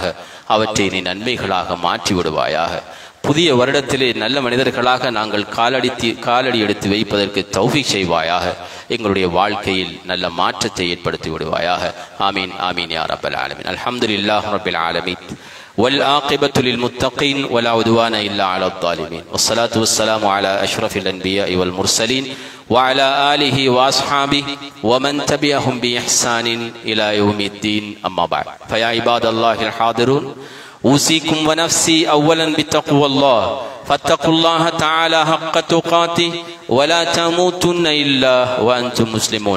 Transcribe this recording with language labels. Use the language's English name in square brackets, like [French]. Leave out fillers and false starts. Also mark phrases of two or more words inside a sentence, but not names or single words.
[Tamil] அவற்றை நீ நன்மைகளாக மாற்றி விடுவாயாக. புதிய வருடத்திலே நல்ல மனிதர்களாக நாங்கள் காலடி எடுத்து வைப்பதற்கு தௌஃபீக் செய்வாயாக. எங்களுடைய வாழ்க்கையில் நல்ல மாற்றத்தை ஏற்படுத்தி விடுவாயாக. [Arabic] آمين آمين يا رب العالمين الحمد لله رب العالمين والعاقبة للمتقين ولا عدوان إلا على الظالمين والصلاة والسلام على أشرف الأنبياء والمرسلين وعلى آله وأصحابه ومن تبعهم بإحسان إلى يوم الدين. أما بعد، فيا عباد الله الحاضرون، أوصيكم ونفسي أولا بتقوى الله، فاتقوا الله تعالى حق تقاته ولا تموتن إلا وأنتم مسلمون.